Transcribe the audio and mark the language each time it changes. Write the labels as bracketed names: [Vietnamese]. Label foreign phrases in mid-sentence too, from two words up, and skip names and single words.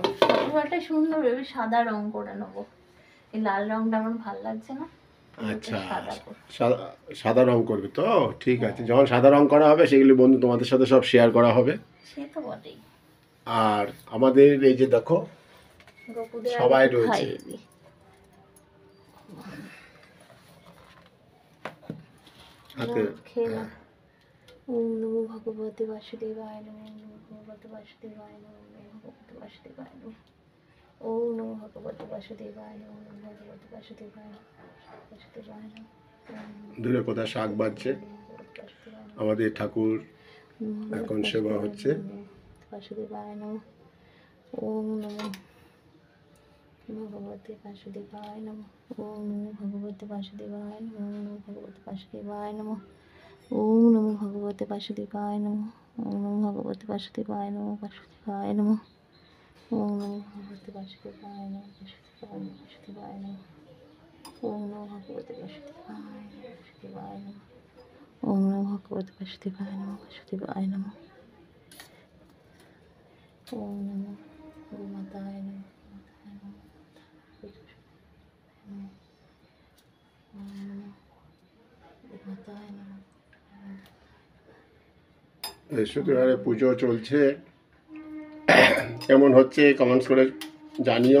[Bangla] ঠাকুর ঘরটা সুন্দর, আমি সাদা রং করে নেবো। এই লাল রংটা আমার ভালো লাগছে না। আচ্ছা, সাদা রং করবে তো? ঠিক আছে, যখন সাদা রং করা হবে সেগুলি বন্ধু তোমাদের সাথে সব শেয়ার করা হবে। সে তো বটেই। আর আমাদের এই যে দেখো সবাই রয়েছে। [Sanskrit] ওম নমো ভগবতে বাসুদেবায় নমঃ, ওম নমো ভগবতে বাসুদেবায় নমঃ, ওম নমো ভগবতে বাসুদেবায় নমঃ, ওম নমো ভগবতে বাসুদেবায় নমঃ, ওম নমো ভগবতে বাসুদেবায় নমঃ, বাসুদেবায় নমঃ। [Bangla] দূরে কোথায় শাক বাজছে, আমাদের ঠাকুর এখন সেবা হচ্ছে। [Sanskrit] বাসুদেবায় নমঃ, ওম নমো ভগবতে বাসুদেবায় নমঃ, ওম নমো ভগবতে বাসুদেবায় নমঃ, ওম নমো ভগবতে বাসুদেবায় নমঃ, ওম নমো ভগবতে বাসুদেবায় নমঃ, ওম নমো ভগবতে বাসুদেবায় নমঃ, বাসুদেবায় নমঃ, ওম নমো ভগবতে বাসুদেবায় নমঃ, বাসুদেবায় নমঃ, ওম নমো ভগবতে বাসুদেবায় নমঃ, বাসুদেবায় নমঃ, ওম নমো ভগবতে বাসুদেবায় নমঃ, বাসুদেবায় নমঃ, ওম নমো গোমাতায় নমঃ, [Bangla] বৃহস্পতিবারে পুজো চলছে, কেমন হচ্ছে কমেন্টস করে জানিও।